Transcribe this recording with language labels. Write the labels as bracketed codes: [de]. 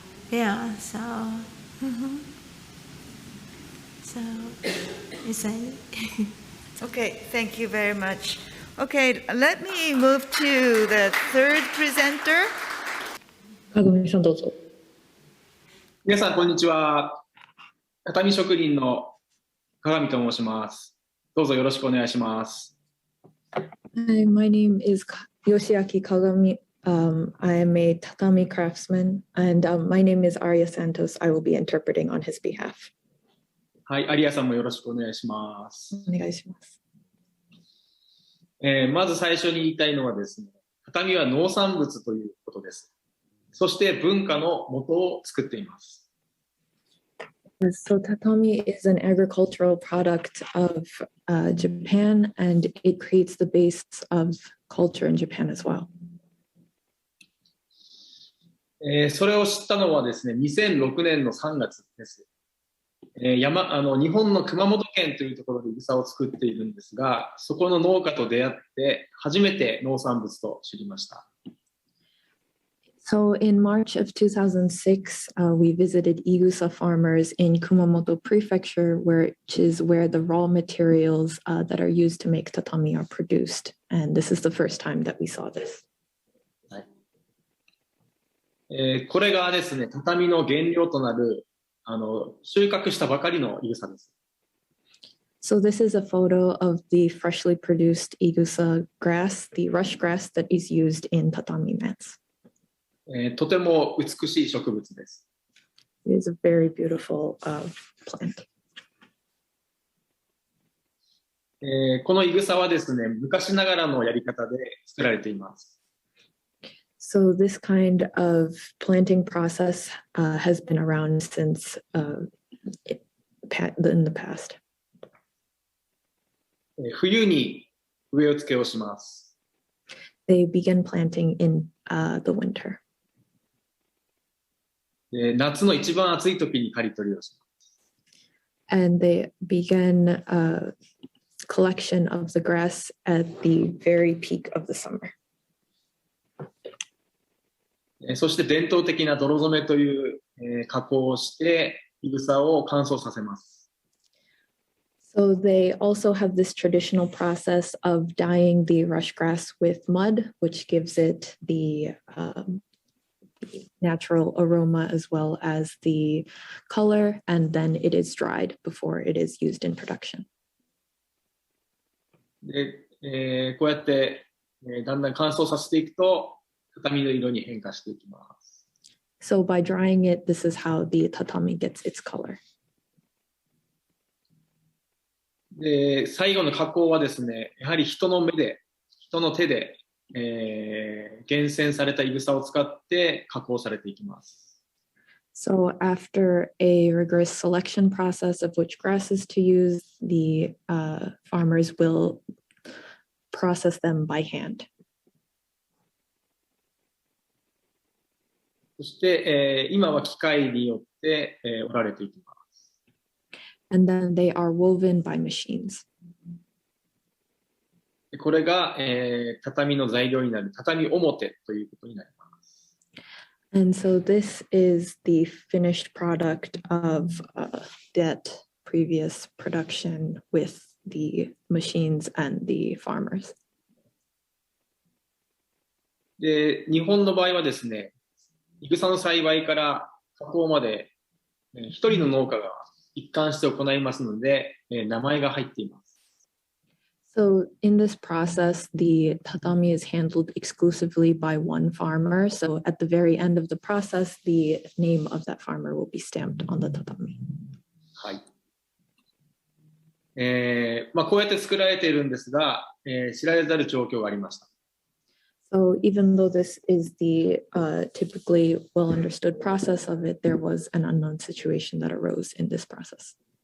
[en] Yeah, so. So, is that Okay, thank you very much. Okay, let me move to the third presenter. [ja] かぐみさんどうぞ。皆さん、こんにちは。畳職人の鏡と申します。どうぞよろしくお願いします。 [en] Hi, my name is Yoshiaki Kagami. I am a tatami craftsman, and my name is Arya Santos. I will be interpreting on his behalf. [ja] はい、有谷さんもよろしくお願いします。お願いします。まず最初に言いたいのはですね、畳は農産物ということです。そして文化の元を作っています。 [en] So tatami is an agricultural product of Japan, and it creates the base of culture in Japan as well. [ja] それを知ったのはですね、2006年の3月です。日本の熊本県というところでいぐさを作っているんですが、そこの農家と出会って初めて農産物と知りました。 [en] So in March of 2006, we visited Igusa farmers in Kumamoto Prefecture, which is where the raw materials that are used to make tatami are produced. And this is the first time that we saw this. [ja] これがですね、畳の原料となる収穫したばかりのいぐさです。 [en] So this is a photo of the freshly produced Igusa grass, the rush grass that is used in tatami mats. [ja] とても美しい植物です。 [en] It is a very beautiful plant. [ja] このいぐさはですね、昔ながらのやり方で作られています。 [en] So this kind of planting process has been around since in the past. [ja] 冬に植え付けをします。 [en] They begin planting in the winter. [ja] 夏の一番暑い時に刈り取りをします。 [en] And they begin collection of the grass at the very peak of the summer. [ja] そして伝統的な泥染めという加工をしていぐさを乾燥させます。 [en] So they also have this traditional process of dyeing the rush grass with mud, which gives it the natural aroma as well as the color, and then it is dried before it is used in production. [ja] で、こうやってだんだん乾燥させていくと畳の色に変化していきます。 [en] So by drying it, this is how the tatami gets its color. [ja] で、最後の加工はですね、やはり人の手で、厳選されたいぐさを使って加工されていきます。 [en] So after a rigorous selection process of which grasses to use, the farmers will process them by hand. [ja] そして、今は機械によって、織られていきます。 [en] And then they are woven by machines. [ja] これが、畳の材料になる畳表ということになります。 [en] And so this is the finished product of that previous production with the machines and the farmers. [ja] で、日本の場合はですね、いぐさの栽培から加工まで、一人の農家が一貫して行いますので、名前が入っています。 [en] So in this process, the tatami is handled exclusively by one farmer. So at the very end of the process, the name of that farmer will be stamped on the tatami. [ja] はい。こうやって作られているんですが、知られざる状況がありました。 [en] So even though this is the typically well understood process of it, there was an unknown situation that arose in this process.